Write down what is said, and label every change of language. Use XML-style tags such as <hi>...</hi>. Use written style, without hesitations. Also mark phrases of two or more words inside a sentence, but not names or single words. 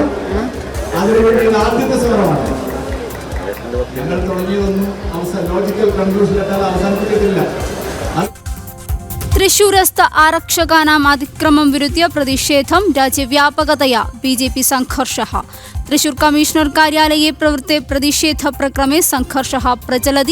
<ml>അതിനുവേണ്ടിയുള്ള ആദ്യത്തെ സമരമാണ്. ഞങ്ങൾ തുടങ്ങിയതൊന്നും</ml> <en>logical conclusion</en> <ml>എത്താതെ അവസാനിപ്പിക്കത്തില്ല.</ml> <sa>തൃശൂരസ്ഥ ആരക്ഷകാനാം അതിക്രമം വിരുദ്ധ്യ പ്രതിഷേധം രാജ്യവ്യാപകതയാ बीजेपी संघर्षः। तृशूर कमिश्नर कार्यालये प्रवृत्ते प्रतिषेध प्रक्रमे संघर्षः प्रचलति।</sa>